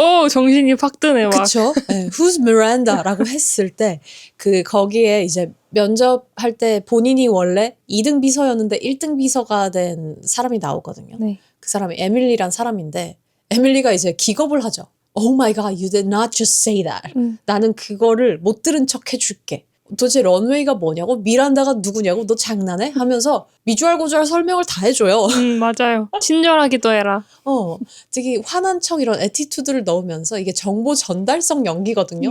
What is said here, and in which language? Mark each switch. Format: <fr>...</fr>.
<ko>정신이 팍 드네, 막. 그쵸? 네,</ko> <en>Who's Miranda?</en> <ko>라고 했을 때, 거기에 이제 면접할 때 본인이 원래 2등 비서였는데 1등 비서가 된 사람이 나오거든요. 네. 그 사람이 에밀리란 사람인데, 에밀리가 이제 기겁을 하죠.</ko> <en>Oh my God, you did not just say that.</en> <ko>나는 그거를 못 들은 척 해줄게. 도대체 런웨이가 뭐냐고? 미란다가 누구냐고? 너 장난해? 하면서 미주알고주알 설명을 다 해줘요. 맞아요. 친절하기도 해라. 되게 화난 척 이런 애티튜드를 넣으면서 이게 정보 전달성 연기거든요.</ko>